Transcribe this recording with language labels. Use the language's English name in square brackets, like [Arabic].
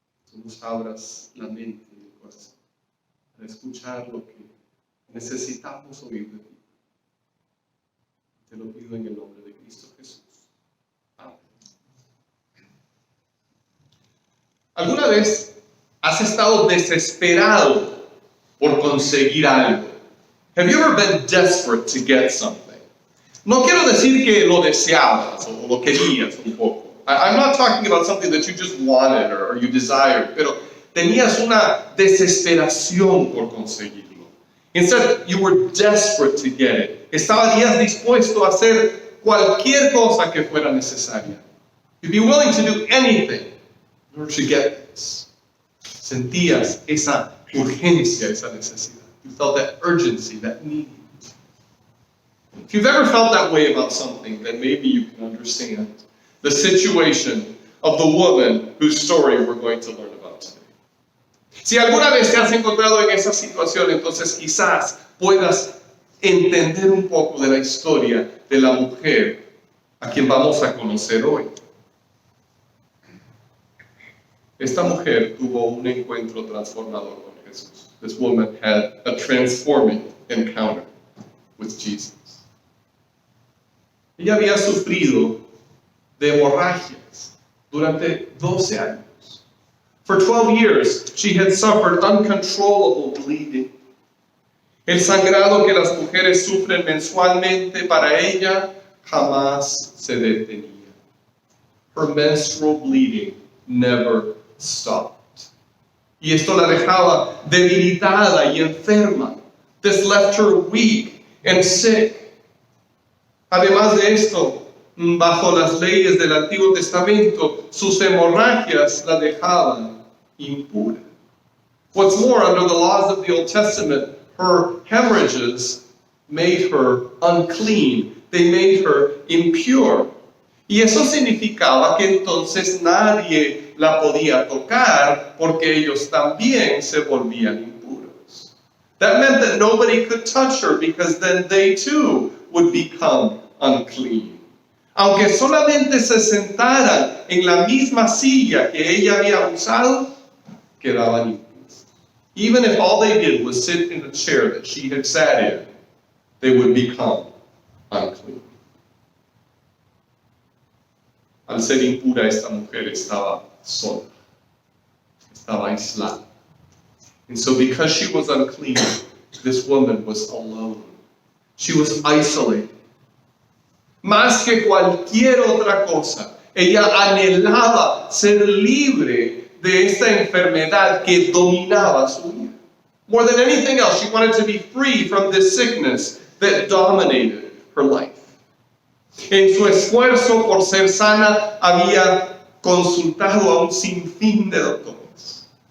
[Spanish] Tú nos abras la mente y el corazón para escuchar lo que necesitamos oír de ti. Te lo pido en el nombre de Cristo Jesús. Amén. ¿Alguna vez has estado desesperado por conseguir algo? [English] Have you ever been desperate to get something? [Spanish] No quiero decir que lo deseabas o lo querías un poco. [English] I'm not talking about something that you just wanted or you desired, [Spanish] pero tenías una desesperación por conseguirlo. [English] Instead, you were desperate to get it. [Spanish] Estarías dispuesto a hacer cualquier cosa que fuera necesaria. [English] You'd be willing to do anything in order to get this. [Spanish] Sentías esa urgencia, esa necesidad. [English] You felt that urgency, that need. If you've ever felt that way about something, then maybe you can understand the situation of the woman whose story we're going to learn about today. [Spanish] Si alguna vez te has encontrado en esa situación, entonces quizás puedas entender un poco de la historia de la mujer a quien vamos a conocer hoy. Esta mujer tuvo un encuentro transformador con Jesús. [English] This woman had a transforming encounter with Jesus. [Spanish] Ella había sufrido de hemorragias durante 12 años. [English] For 12 years, she had suffered uncontrollable bleeding. [Spanish] El sangrado que las mujeres sufren mensualmente para ella jamás se detenía. [English] Her menstrual bleeding never stopped. [Spanish] Y esto la dejaba debilitada y enferma. [English] This left her weak and sick. [Spanish] Además de esto, bajo las leyes del Antiguo Testamento, sus hemorragias la dejaban impura. [English] What's more, under the laws of the Old Testament, her hemorrhages made her unclean. They made her impure. [Spanish] Y eso significaba que entonces nadie la podía tocar porque ellos también se volvían impuros. [English] That meant that nobody could touch her because then they too would become unclean. [Spanish] Aunque solamente se sentaran en la misma silla que ella había usado, quedaban impuros. [English] Even if all they did was sit in the chair that she had sat in, they would become unclean. [Spanish] Al ser impura, esta mujer estaba sola, estaba aislada. [English] And so because she was unclean, this woman was alone. She was isolated. [Spanish] Más que cualquier otra cosa, ella anhelaba ser libre de esta enfermedad que dominaba su vida. [English] More than anything else, she wanted to be free from this sickness that dominated her life. [Spanish] En su esfuerzo por ser sana, había consultado a un sinfín de doctores.